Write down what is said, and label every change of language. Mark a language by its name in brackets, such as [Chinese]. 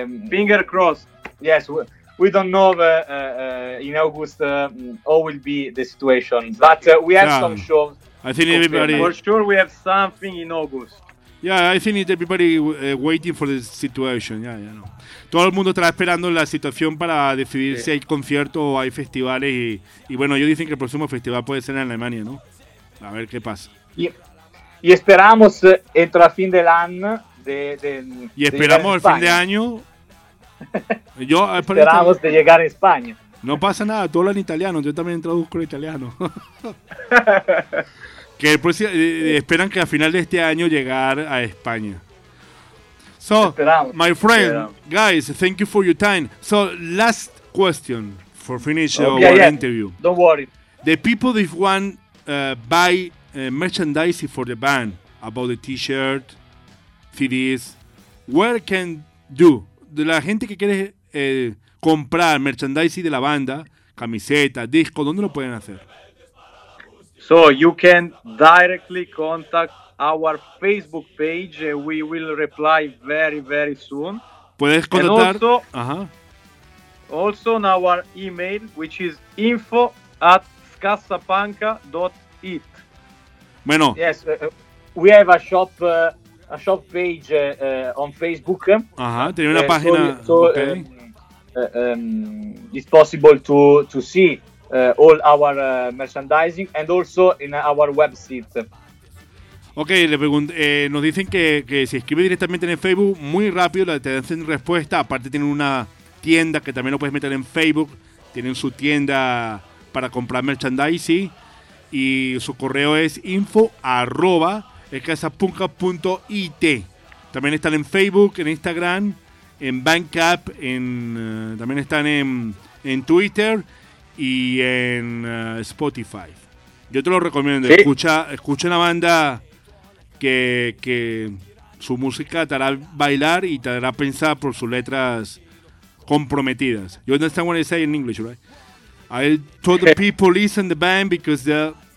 [English] finger crossed. Yes, we don't know in August how will be the situation. Exactly. But we have some shows. I think confirmed. Everybody for sure we have something in August. Yeah, I think it's everybody waiting for the situation. Yeah, yeah, no. [Spanish] Todo el mundo está esperando la situación para decidir si hay conciertos o hay festivales. Y bueno, ellos dicen que el próximo festival puede ser en Alemania, ¿no? A ver qué pasa. Y esperamos entre el fin del año. Y esperamos el fin de año. Yo esperamos de llegar a España. No pasa nada, todo en italiano. Yo también traduzco en italiano. Que esperan que a final de este año llegar a España. [English] So, [Spanish] esperamos, [English] my friend, [Spanish] esperamos. [English] Guys, thank you for your time. So, last question for finish interview. Don't worry. The people that want buy merchandise for the band, about the t-shirt, CDs, where can do? [Spanish] De la gente que quiere comprar merchandising de la banda, camiseta, disco, ¿dónde lo pueden hacer? [English] So you can directly contact our Facebook page. We will reply very, very soon. [Spanish] Puedes contactar. [English] And also on our email, which is info@scassapanca.it. [Spanish] Bueno. [English] Yes, we have a shop page on Facebook. [Spanish] Tiene una página. Okay. [English] It's possible to see all our merchandising and also in our website. [Spanish] Okay, nos dicen que si escribe directamente en Facebook, muy rápido te hacen respuesta. Aparte tienen una tienda que también lo puedes meter en Facebook. Tienen su tienda para comprar merchandising y su correo es info@escasapunca.it. También están en Facebook, en Instagram, en Bandcamp, también están en Twitter y en Spotify. Yo te lo recomiendo. ¿Sí? Escucha una banda que su música te hará bailar y te hará pensar por sus letras comprometidas. [English] You understand what I say in English, right? I told the people listen the band because the